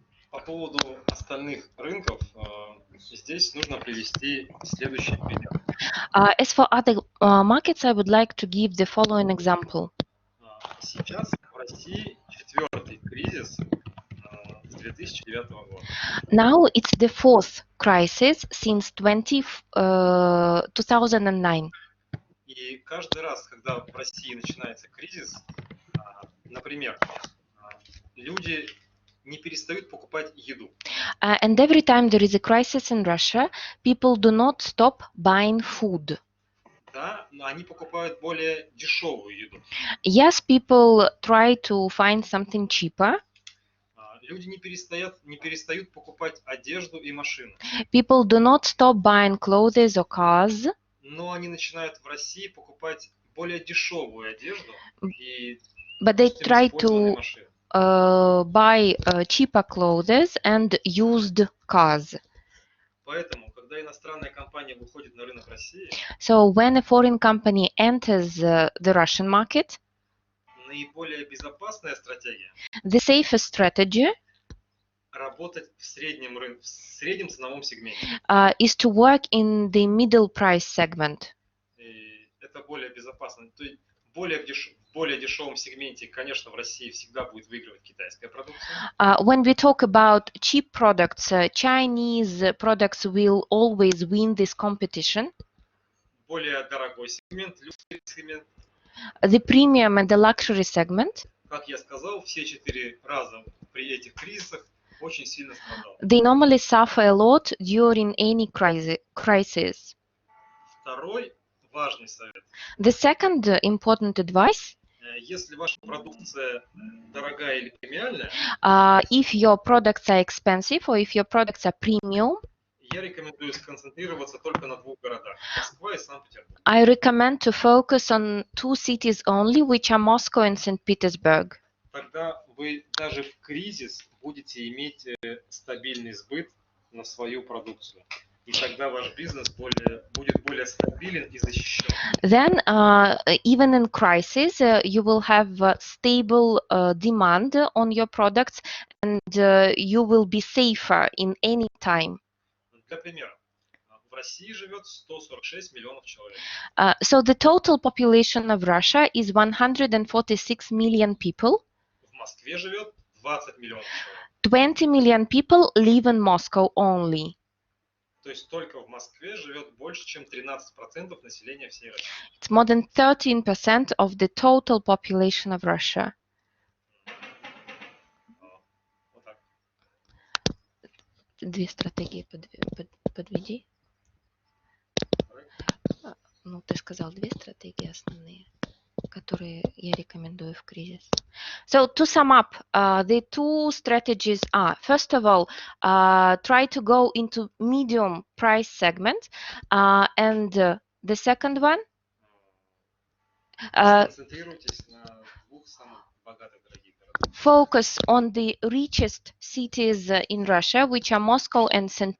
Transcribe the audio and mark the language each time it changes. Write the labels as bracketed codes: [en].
[ru] По поводу остальных рынков, здесь нужно привести следующий пример. [en] As for other markets, I would like to give the following example. [ru] Сейчас в России четвертый кризис с 2009 года. [en] Now it's the fourth crisis since 2009. [ru] И каждый раз, когда в России начинается кризис, например, люди не перестают покупать еду. [en] And every time there is a crisis in Russia, people do not stop buying food. [ru] Да, но они покупают более дешевую еду. [en] Yes, people try to find something cheaper. [ru] Люди не перестают покупать одежду и машины. [en] People do not stop buying clothes or cars. [ru] Но они начинают в России покупать более дешевую одежду и [en] But they try [ru] использованные [en] to [ru] машины. [en] buy cheaper clothes and used cars. [ru] Поэтому, когда иностранная компания выходит на рынок России, [en] So when a foreign company enters the Russian market, [ru] наиболее безопасная стратегия [en] the safest strategy [ru] работать в среднем ценовом сегменте. [en] Is to work in the middle price segment. [ru] И это более безопасно. То есть в более дешевом сегменте, конечно, в России всегда будет выигрывать китайская продукция. [en] When we talk about cheap products, Chinese products will always win this competition. [ru] Более дорогой сегмент, люксовый сегмент. [en] The premium and the luxury segment. [ru] Как я сказал, все 4 раза при этих кризисах очень сильно страдал. [en] They normally suffer a lot during any crisis. [ru] Второй важный совет. [en] The second important advice: [ru] если ваша продукция дорогая или премиальная, [en] if your products are expensive or if your products are premium, [ru] я рекомендую сконцентрироваться только на 2 городах: Москва и Санкт-Петербург. [en] I recommend to focus on 2 cities only, which are Moscow and St. Petersburg. [ru] Тогда вы даже в кризис будете иметь стабильный сбыт на свою продукцию. И тогда ваш бизнес будет более стабилен и защищен. [en] Then, even in crisis, you will have stable demand on your products, and you will be safer in any time. [ru] Для примера, в России живет 146 миллионов человек. [en] So the total population of Russia is 146 million people. [ru] В Москве живет 20 миллионов человек. [en] 20 million people live in Moscow only. [ru] То есть только в Москве живет больше, чем 13% населения всей России. [en] It's more than 13% of the total population of Russia. [ru] Вот так. 2 стратегии подведи. Ну, ты сказал 2 стратегии основные, которые я рекомендую в кризис. [en] So to sum up, the 2 strategies are: first of all, try to go into medium price segment, and the second one, [ru] Сконцентрируйтесь на 2 самых богатых дорогих городах. [en] focus on the richest cities in Russia, which are Moscow and St.